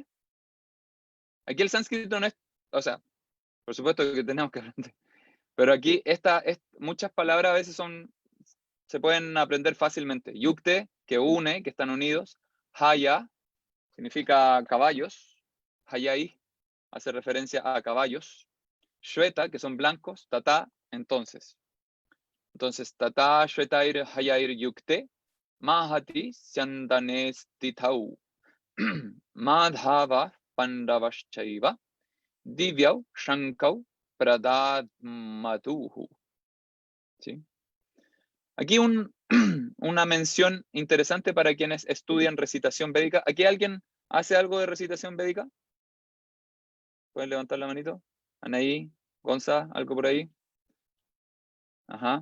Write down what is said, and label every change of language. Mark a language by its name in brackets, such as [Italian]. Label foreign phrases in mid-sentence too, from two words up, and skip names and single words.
[Spanish] Aquí el sánscrito no es, o sea, por supuesto que tenemos que aprender, pero aquí muchas palabras a veces se pueden aprender fácilmente. Yukte, que une, que están unidos. Haya, significa caballos. Hayai, hace referencia a caballos. Shveta, que son blancos. Tata, entonces. Entonces, [Sanskrit] ततः श्वेतैः हयैः युक्ते. महति स्यन्दने स्थितौ. माधवः पाण्डवश्चैव. दिव्यौ शङ्खौ प्रदध्मतुः. [Spanish] ¿Sí? Aquí una mención interesante para quienes estudian recitación védica. ¿Aquí alguien hace algo de recitación védica? ¿Pueden levantar la manito? Anaí, Gonza, ¿algo por ahí? Ajá.